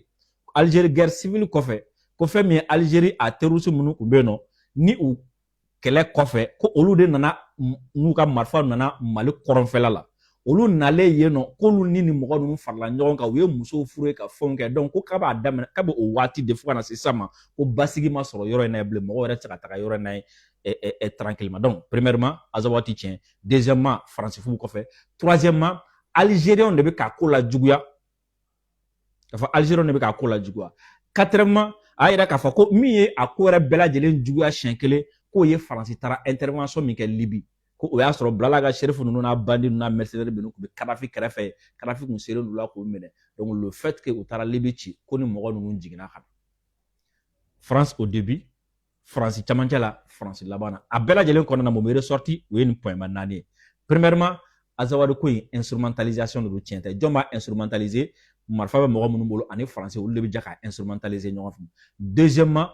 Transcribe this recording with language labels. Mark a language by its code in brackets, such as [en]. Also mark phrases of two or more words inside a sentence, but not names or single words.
[bm] Algérie [fr] guerre civile [bm] kɔfɛ ko fɛn min ye Algérie a terroriste minnu tun bɛ yen nɔ ni u kɛlɛ kɔfɛ ko olu de nana n'u ka marifa nana Mali kɔrɔnfɛla la olu nalen yen nɔ k'olu ni mɔgɔ ninnu farala ɲɔgɔn kan u ye musow furu ka fɛnw kɛ donc ko k'a b'a daminɛ k'a bɛ o waati de fo ka na se sisan ma ko basigi ma sɔrɔ yɔrɔ in na bilen mɔgɔ wɛrɛ tɛ se ka taga yɔrɔ in na [fr] tranquillement donc premièrement [bm] Azawadu tɛ tiɲɛ deuxièmement Faransi furu kɔfɛ [fr] troisièmement Algériens [bm] de bɛ k'a ko la juguya k'a fɔ Algériens de bɛ k'a ko la juguya quatrièmement a yira k'a fɔ ko min ye a ko yɛrɛ bɛɛ lajɛlen juguya siɲɛ kelen k'o ye Faransi taara intervention min kɛ Libi ko o y'a sɔrɔ Bilala ka shérif ninnu n'a bandi ninnu n'a mercenaires ninnu tun bɛ Kadhafi kɛrɛfɛ Kadhafi tun selen d'u la k'o minɛ [fr] donc le fait que [bm] u taara Libi ci ko ni mɔgɔ ninnu jiginna ka na France [fr] au début [bm] France camancɛ la France laban na a bɛɛ lajɛlen kɔnɔna na mun bɛ ressorti o ye nin point ba naani ye premièrement Azawadu ko in instrumentalisation de do tiɲɛ tɛ jɔn b'a instrumentaliser marifa bɛ mɔgɔ minnu bolo ani Faransi olu de bɛ jɛ ka instrumentaliser ɲɔgɔn fɛ deuxièmement